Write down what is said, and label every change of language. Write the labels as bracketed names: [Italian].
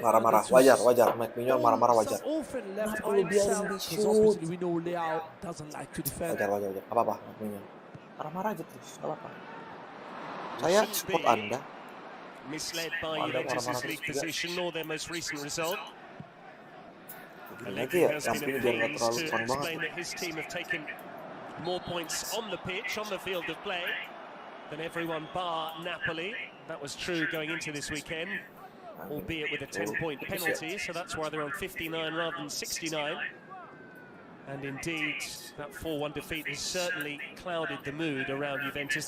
[Indonesian] Marah-marah, wajar. Mike Maignan marah-marah wajar. [English] Often left by himself because obviously we know Leao doesn't like to defend. [Indonesian] Wajar. Apa-apa, Mike Maignan. Marah-marah aja terus, apa-apa. Saya support Anda. [English] Misled by Juventus' league position or their most recent result. [Indonesian] Lagi ya, yang ini biar nggak terlalu fun banget. [English] That his team have taken more points on the pitch, on the field of play, than everyone bar Napoli. That was true going into this weekend, albeit with a 10-point penalty, so that's why they're on 59 rather than 69. And indeed, that 4-1 defeat has certainly clouded the mood around Juventus.